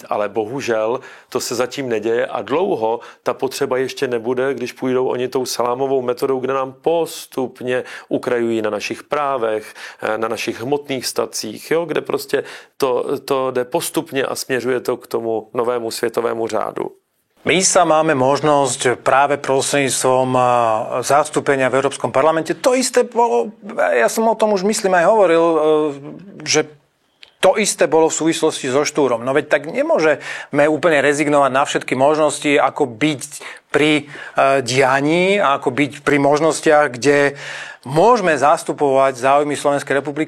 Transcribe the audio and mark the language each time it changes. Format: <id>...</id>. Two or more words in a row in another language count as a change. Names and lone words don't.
<cs>Ale bohužel to se zatím neděje a dlouho ta potřeba ještě nebude, když půjdou oni tou salámovou metodou, kde nám postupně ukrajují na našich právech, na našich hmotných stacích, jo, kde prostě to jde postupně a směřuje to k tomu novému světovému řádu.</cs> <sk>My sa máme možnosť práve prostredníctvom zastúpenia v Európskom parlamente. To isté bolo, ja som o tom už myslím aj hovoril, že to isté bolo v súvislosti so Štúrom. No veď tak nemôžeme úplne rezignovať na všetky možnosti, ako byť pri dianí, ako byť pri možnostiach, kde môžeme zastupovať záujmy Slovenskej republiky.</sk>